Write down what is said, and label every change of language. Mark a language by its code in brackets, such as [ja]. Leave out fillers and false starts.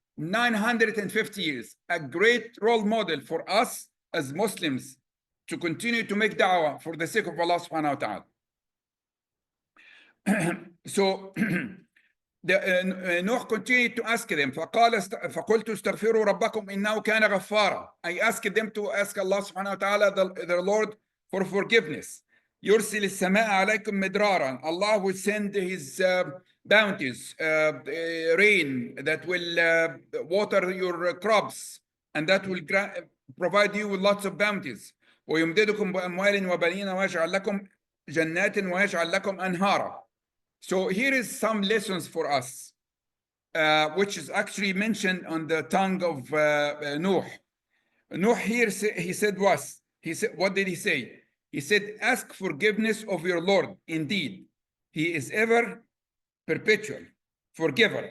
[en] 950 years, a great role model for us as Muslims to continue to make da'wah for the sake of Allah subhanahu wa ta'ala. So Nuh continued to ask them, [ar] فقلت استغفروا ربكم إنه كان غفارا. [en] I asked them to ask Allah subhanahu wa ta'ala, their Lord, for forgiveness. [ar] يرسل السماء عليكم مدرارا. [en] Allah will send his bounties, rain that will water your crops, and that will provide you with lots of bounties. [ar] ويمددكم بأموال وبنين ويجعل لكم جنات ويجعل لكم أنهارا. [en] So here is some lessons for us, which is actually mentioned on the tongue of Nuh. Nuh here, he said what did he say? He said, ask forgiveness of your Lord. Indeed, he is ever perpetual forgiver.